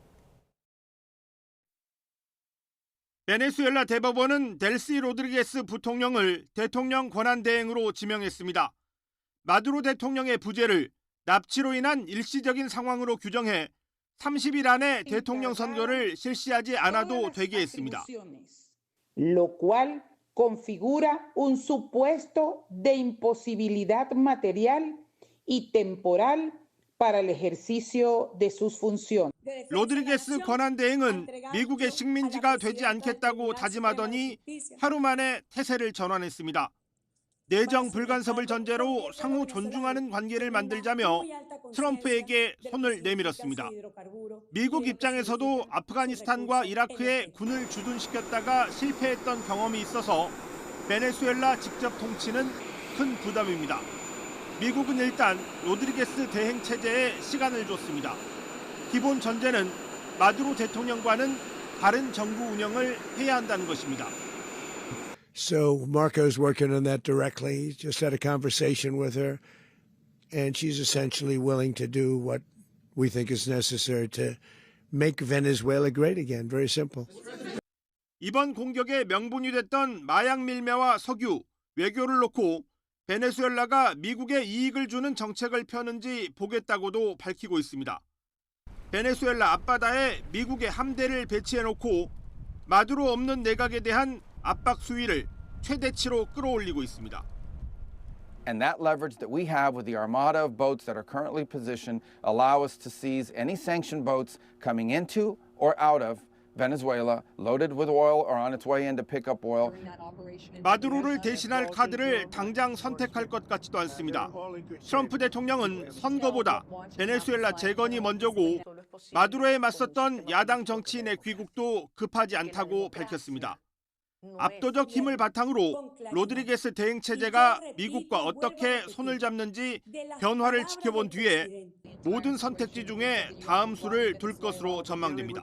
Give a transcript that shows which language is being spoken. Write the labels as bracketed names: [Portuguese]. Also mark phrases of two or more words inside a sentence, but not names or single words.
[Korean] 베네수엘라 대법원은 델시 로드리게스 부통령을 대통령 권한대행으로 지명했습니다. 마두로 대통령의 부재를 납치로 인한 일시적인 상황으로 규정해 30일 안에 대통령 선거를 실시하지 않아도 되게 했습니다. [Spanish] Lo cual configura un supuesto de imposibilidad material y temporal para el ejercicio de sus funciones. [Korean] 로드리게스 권한대행은 미국의 식민지가 되지 않겠다고 다짐하더니 하루 만에 태세를 전환했습니다. 내정 불간섭을 전제로 상호 존중하는 관계를 만들자며 트럼프에게 손을 내밀었습니다. 미국 입장에서도 아프가니스탄과 이라크에 군을 주둔시켰다가 실패했던 경험이 있어서 베네수엘라 직접 통치는 큰 부담입니다. 미국은 일단 로드리게스 대행 체제에 시간을 줬습니다. 기본 전제는 마두로 대통령과는 다른 정부 운영을 해야 한다는 것입니다. [English] So Marco's working on that directly. Just had a conversation with her, and she's essentially willing to do what we think is necessary to make Venezuela great again. Very simple. [Korean] 이번 공격의 명분이 됐던 마약 밀매와 석유, 외교를 놓고 베네수엘라가 미국에 이익을 주는 정책을 펴는지 보겠다고도 밝히고 있습니다. 베네수엘라 앞바다에 미국의 함대를 배치해놓고 마두로 없는 내각에 대한 압박 수위를 최대치로 끌어올리고 있습니다. [English] And that leverage that we have with the armada of boats that are currently positioned allow us to seize any sanctioned boats coming into or out of Venezuela, loaded with oil or on its way in to pick up oil. [Korean] 마두로를 대신할 카드를 당장 선택할 것 같지도 않습니다. 트럼프 대통령은 선거보다 베네수엘라 재건이 먼저고 마두로에 맞섰던 야당 정치인의 귀국도 급하지 않다고 밝혔습니다. 압도적 힘을 바탕으로 로드리게스 대행 체제가 미국과 어떻게 손을 잡는지 변화를 지켜본 뒤에 모든 선택지 중에 다음 수를 둘 것으로 전망됩니다.